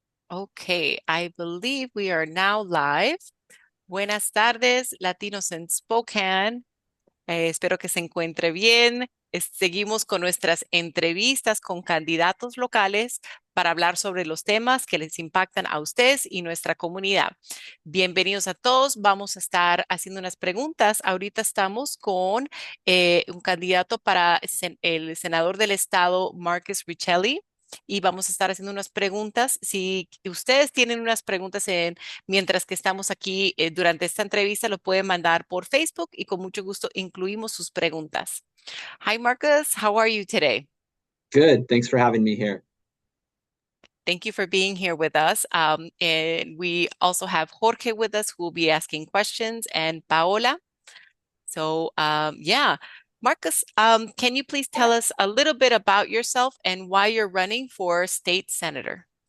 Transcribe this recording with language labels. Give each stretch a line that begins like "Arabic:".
English: Okay, I believe we are now live.
Spanish: Buenas tardes, Latinos en Spokane. Espero que se encuentre bien. Seguimos con nuestras entrevistas con candidatos locales para hablar sobre los temas que les impactan a ustedes y nuestra comunidad. Bienvenidos a todos. Vamos a estar haciendo unas preguntas. Ahorita estamos con un candidato para el senador del estado, Marcus Riccelli. Y vamos a estar haciendo unas preguntas. Si ustedes tienen unas preguntas mientras que estamos aquí durante esta entrevista, lo pueden mandar por Facebook y con mucho gusto incluimos sus preguntas.
English: Hi, Marcus. How are you today? Good. Thanks for having me here. Thank you for being here with us. And we also have Jorge with us who will be asking questions and Paola. So, yeah. Marcus, can you please tell us a little bit about yourself and why you're running for state senator?